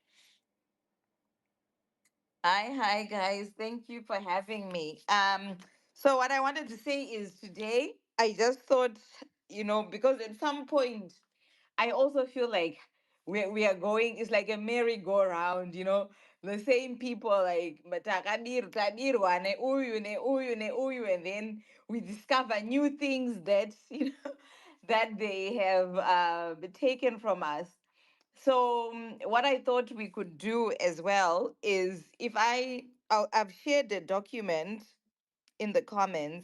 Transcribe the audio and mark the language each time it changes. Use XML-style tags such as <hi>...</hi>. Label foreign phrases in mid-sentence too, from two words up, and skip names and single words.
<en>Hi guys. Thank you for having me. So what I wanted to say is today I just thought, because at some point I also feel like we are going, it's like a merry-go-round, the same people like</en> <rw>"Matakadir, tadirwa, ne uyu,</rw> <en>ne uyu, ne uyu," and then we discover new things that that they have taken from us. So what I thought we could do as well is if I've shared a document in the comments,</en>